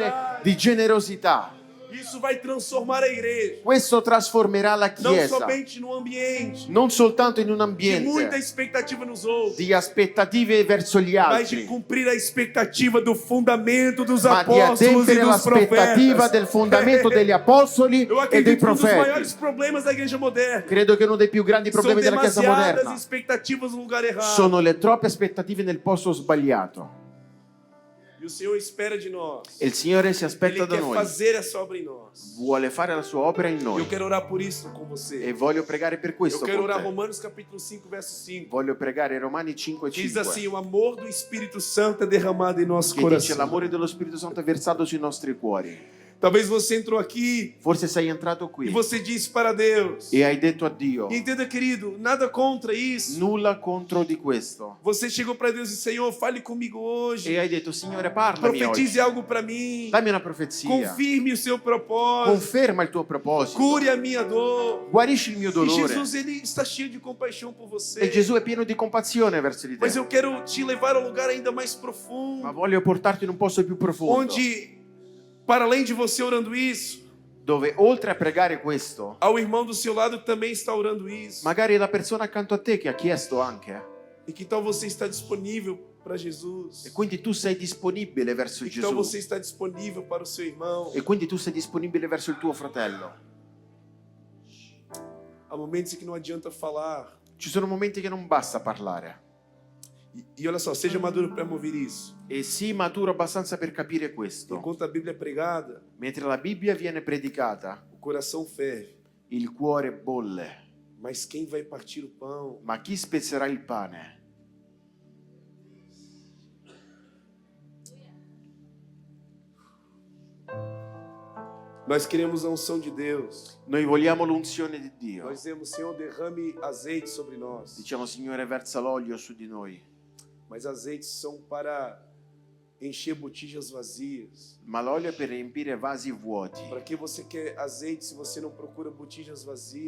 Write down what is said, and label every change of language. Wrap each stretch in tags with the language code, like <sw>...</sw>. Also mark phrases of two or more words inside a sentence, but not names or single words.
<pt>generosidade.</pt> <it>di generosità.</it> <pt>Isso vai transformar a igreja,</pt> <it>Questo trasformerà la</it> <pt>não</pt> <it>Chiesa,</it> <pt>somente no ambiente</pt> <it>non soltanto in un</it> <pt>de muita</pt> <it>ambiente</it> <pt>expectativa nos outros,</pt> <it>di aspettative verso gli</it> <pt>mas de</pt> <it>altri,</it> <pt>cumprir a expectativa do fundamento dos</pt> <it>ma di</it> <pt>apóstolos e</pt> <it>adempiere</it> <pt>dos</pt> <it>l'aspettativa</it> <pt>profetas.</pt> <it>del fondamento degli apostoli</it> <pt>Eu</pt> <it>e dei</it> <pt>acredito que um dos maiores</pt> <it>profeti.</it> <pt>problemas da igreja moderna</pt> <it>Credo che uno dei più grandi</it> <pt>são</pt> <it>problemi della Chiesa</it> <pt>demasiadas</pt> <it>moderna</it> <pt>expectativas no lugar errado.</pt> <it>sono le troppe aspettative nel posto sbagliato.</it> <pt>E o Senhor espera de nós.</pt> <it>E il Signore si</it> <pt>Ele</pt> <it>aspetta da</it> <pt>quer</pt> <it>noi,</it> <pt>fazer essa obra em nós.</pt> <it>vuole fare la sua opera in</it> <pt>Eu</pt> <it>noi.</it> <pt>quero orar por isso com</pt> <it>E</it> <pt>você.</pt> <it>voglio pregare per</it> <pt>Eu</pt> <it>questo</it> <pt>quero</pt> <it>con</it> <pt>orar</pt> <it>te.</it> <pt>Romanos capítulo 5, verso 5.</pt> <it>Voglio pregare Romani 5:5</it> <pt>Diz assim: o amor do Espírito Santo é derramado em nosso</pt> <it>che dice</it> <pt>coração.</pt> <it>l'amore dello Spirito Santo è versato sui nostri cuori.</it> <pt>Talvez você entrou aqui</pt> <it>Forse sei entrato</it> <pt>e</pt> <it>qui</it> <pt>você disse para Deus.</pt> <it>e hai detto a Dio,</it> <pt>E entenda, querido, nada contra isso.</pt> <it>nulla contro di questo.</it> <pt>Você chegou para Deus e Senhor, fale comigo hoje.</pt> <it>E hai detto, Signore, parlami</it> <pt>Profetize</pt> <it>oggi.</it> <pt>algo para mim.</pt> <it>Dammi una profezia.</it> <pt>Confirme o seu propósito.</pt> <it>Conferma il tuo proposito.</it> <pt>Cure a minha dor.</pt> <it>Guarisci il mio</it> <pt>E</pt> <it>dolore.</it> <pt>Jesus, ele está cheio de compaixão por você.</pt> <it>E Gesù è pieno di compassione verso di</it> <pt>Mas</pt> <it>te.</it> <pt>eu quero te levar a um lugar ainda mais</pt> <it>Ma</it> <pt>profundo,</pt> <it>voglio portarti in un posto più profondo,</it> <pt>onde, para além de você orando isso,</pt> <it>dove oltre a pregare questo,</it> <pt>há o irmão do seu lado que também está orando isso.</pt> <it>magari la persona accanto a te che ha chiesto anche,</it> <pt>E que tal você está disponível para Jesus?</pt> <it>e quindi tu sei disponibile verso</it> <pt>E que tal</pt> <it>Gesù,</it> <pt>você está disponível para o seu irmão?</pt> <it>e quindi tu sei disponibile verso il tuo fratello.</it> <pt>Há momentos em que não adianta falar.</pt> <it>Ci sono momenti che non basta parlare.</it> <pt>E olha só, seja maduro para ouvir isso.</pt> <it>E sii maturo abbastanza per capire questo.</it> <pt>Enquanto a Bíblia é pregada,</pt> <it>Mentre la Bibbia viene predicata,</it> <pt>o coração ferve.</pt> <it>il cuore bolle.</it> <pt>Mas quem vai partir o pão?</pt> <it>Ma chi spezzerà il pane?</it> <pt>Nós queremos a unção de Deus.</pt> <it>Noi vogliamo l'unzione di Dio.</it> <pt>Nós dizemos, Senhor, derrame azeite sobre nós.</pt> <it>Diciamo, Signore, versa l'olio su di noi.</it> <pt>Mas azeites são para encher botijas vazias.</pt> <it>Ma l'olio è per riempire vasi vuoti.</it> <pt>Para que você quer azeite se você não procura botijas vazias?</pt>